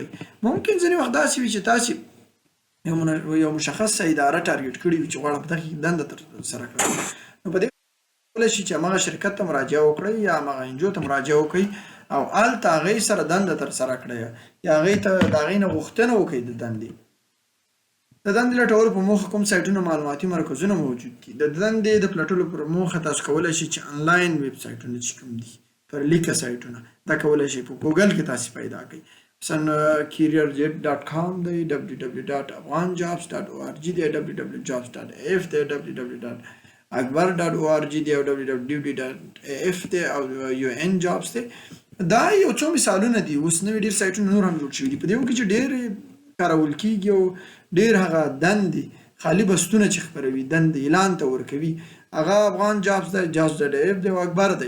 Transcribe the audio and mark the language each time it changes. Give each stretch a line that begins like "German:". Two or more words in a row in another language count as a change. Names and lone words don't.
Pashto: ممکن ځینې وخت داسې وي چې تاسې یو مشخصه اداره ټارګټ کړې وي چې غواړم په دغه کې دنده ترسره کړم، نو په دې کولی شي چې هماغه شرکت ته مراجعه وکړئ یا هماغه انجو ته مراجعه وکړئ او هلته هغوی سره دنده ترسره کړئ یا هغوی ته د هغوی نه غوښتنه وکړئ د دندې. د دندې لټولو په موخه کوم سایټونه معلوماتي مرکزونه موجود دي. د دندې د پلټلو پر موخه تاسو کولی شئ چې آنلاین ویب سایټونه چې کوم دي پر لیکه سایټونه دا کولی شئ په ګوګل کې تاسې پیدا کړئ. مثلا careerjet.com دی، www.afghanjobs.org دی، www.jobs.af دی، www.akbar.org دی او www.af دی او UN jobs دی. دا یو څو مثالونه دي. اوس نوي ډېر سایټونه نور هم جوړ شوي دي په دې کې چې ډېر کارول کېږي او ډېر هغه دندې خالي بستونه چې خپروي دندې اعلان ته ورکوي هغه افغان جابس دی، jobs.af دی او اکبر دی.